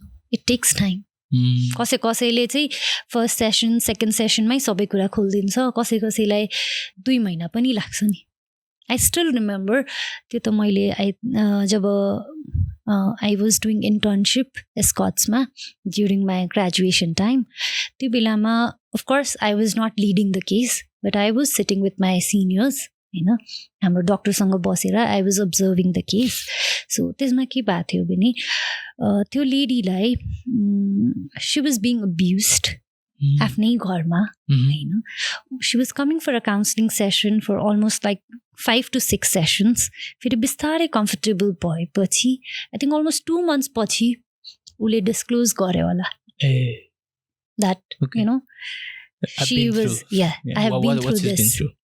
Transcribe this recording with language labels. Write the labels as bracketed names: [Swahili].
[English] it takes time [Nepali] कसैले चाहिँ first session second सेसनमै सबै कुरा खोलिदिन्छ कसैलाई 2 महिना पनि लाग्छ नि [English] I still remember [Nepali] त्यो त मैले जब [English] I was doing internship Escorts ma during my graduation time. [Nepali] त्यो बेलामा [English] of course I was not leading the case, but I was sitting with my seniors. [Nepali] हैन हाम्रो डाक्टरसँग बसेर [English] I was observing the case. [Nepali] So त्यसमा के भएको थियो भने त्यो लेडीलाई [English] she was being abused [Nepali] आफ्नै घरमा हैन. [English] She was coming for a counseling session for almost like 5 to 6 sessions. [Nepali] फेरि बिस्तारै कम्फर्टेबल भएपछि [English] I think almost 2 months [Nepali] पछि उसले डिस्क्लोज गर्यो होला [English] that you know she was I have been through this.